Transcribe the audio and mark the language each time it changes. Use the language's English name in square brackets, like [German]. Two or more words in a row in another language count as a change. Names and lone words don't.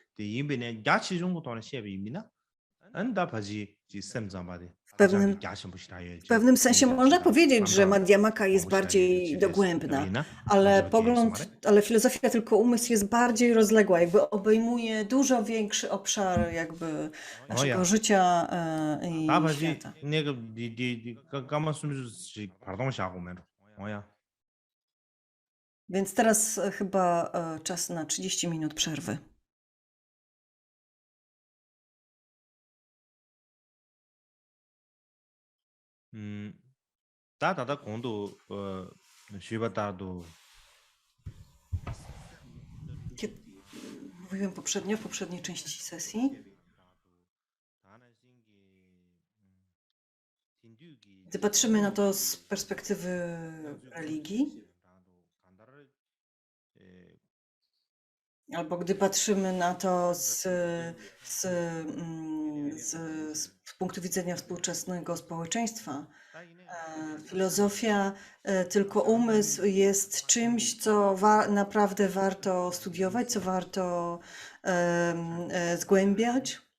[Polish] W pewnym sensie można powiedzieć, że Madhyamaka jest bardziej dogłębna, ale filozofia tylko umysł jest bardziej rozległa, jakby obejmuje dużo większy obszar jakby naszego życia i świata. Więc teraz chyba czas na 30 minut przerwy. 다다다 공도 쉬바다도 Mówiłem poprzednio, w poprzedniej części sesji. Gdy patrzymy na to z perspektywy religii, albo gdy patrzymy na to z punktu widzenia współczesnego społeczeństwa, filozofia tylko umysł jest czymś, co naprawdę warto studiować, co warto zgłębiać.